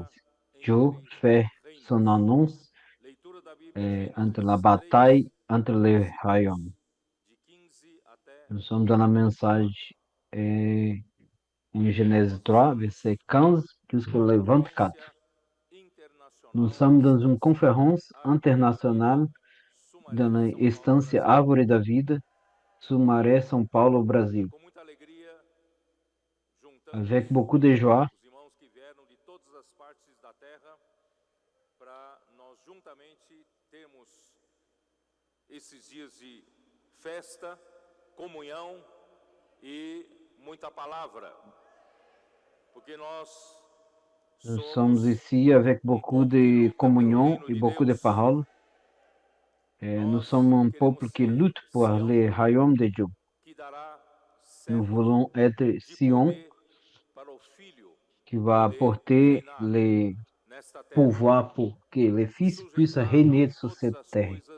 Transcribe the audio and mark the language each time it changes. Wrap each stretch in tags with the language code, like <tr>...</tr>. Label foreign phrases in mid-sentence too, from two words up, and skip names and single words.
<fr>Dieu fait son annonce entre la bataille entre les royaumes. Nous sommes dans la message en Genèse 3, verset 15 jusqu'au 24. Nous sommes dans une conférence internationale dans a Estância Árvore da Vida, Sumaré, São Paulo, Brasil. Avec beaucoup de joie,</fr> <pt>para nós juntamente termos esses dias de festa, comunhão e muita palavra, porque</pt> <fr>nous sommes ici avec beaucoup de communion et beaucoup de paroles. Nous sommes un peuple qui lutte pour le royaume de Dieu. Nous voulons être Sion, qui va apporter le pouvoir pour que les fils puissent régner sur cette terre.</fr>